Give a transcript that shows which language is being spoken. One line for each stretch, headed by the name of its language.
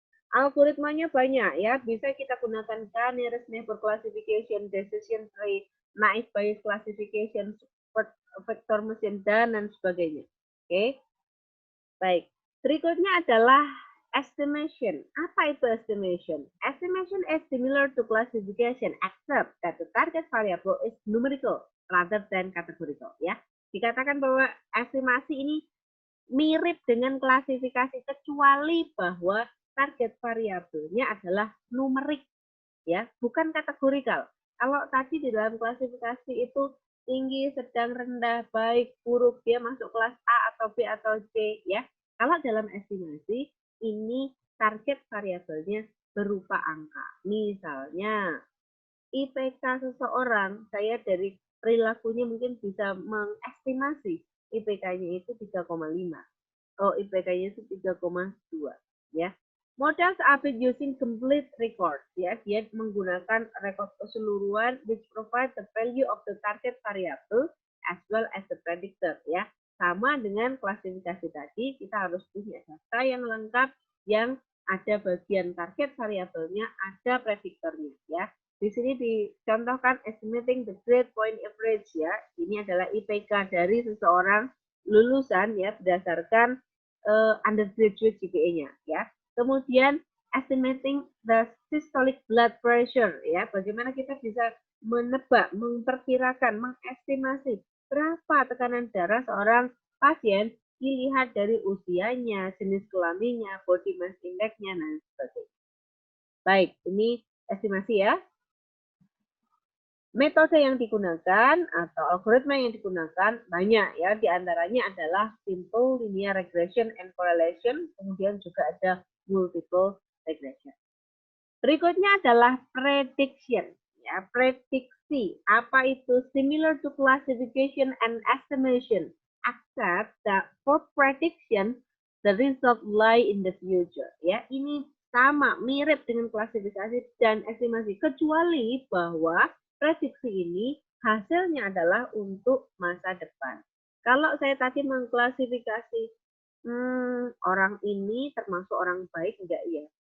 Indonesian: Algoritmanya banyak ya, bisa kita gunakan nearest neighbor classification, decision tree, naive Bayes classification, vector machine, dan sebagainya. Oke, baik. Berikutnya adalah estimation. Apa itu estimation?
English: Estimation is similar to classification except that the target variable is numerical rather than categorical.
Indonesian: Ya, dikatakan bahwa estimasi ini mirip dengan klasifikasi kecuali bahwa target variabelnya adalah numerik, ya, bukan kategorikal. Kalau tadi di dalam klasifikasi itu tinggi, sedang, rendah, baik, buruk, dia masuk kelas A atau B atau C, ya. Kalau dalam estimasi, ini target variabelnya berupa angka. Misalnya, IPK seseorang, saya dari perilakunya mungkin bisa mengestimasi IPK-nya itu 3,5. Oh, IPK-nya itu 3,2. Ya.
English: Models are using complete record.
Indonesian: Ya, dia menggunakan rekod keseluruhan
English: which provide the value of the target variable as well as the predictor.
Indonesian: Ya, sama dengan klasifikasi tadi, kita harus punya data yang lengkap, yang ada bagian target variabelnya, ada prediktornya. Ya, di sini dicontohkan
English: estimating the grade point average
Indonesian: ya. Ini adalah IPK dari seseorang lulusan ya berdasarkan undergraduate GPA-nya ya.
English: Kemudian estimating the systolic blood pressure ya.
Indonesian: Bagaimana kita bisa menebak, memperkirakan, mengestimasi berapa tekanan darah seorang pasien dilihat dari usianya, jenis kelaminnya, body mass index-nya, dan sebagainya. Baik, ini estimasi ya. Metode yang digunakan atau algoritma yang digunakan banyak ya, diantaranya adalah simple linear regression and correlation, kemudian juga ada multiple regression. Berikutnya adalah prediction. Ya, prediksi. Apa itu?
English: Similar to classification and estimation, except that for prediction the result lie in the future.
Indonesian: Ya, ini sama, mirip dengan klasifikasi dan estimasi, kecuali bahwa prediksi ini hasilnya adalah untuk masa depan. Kalau saya tadi mengklasifikasi orang ini termasuk orang baik enggak ya?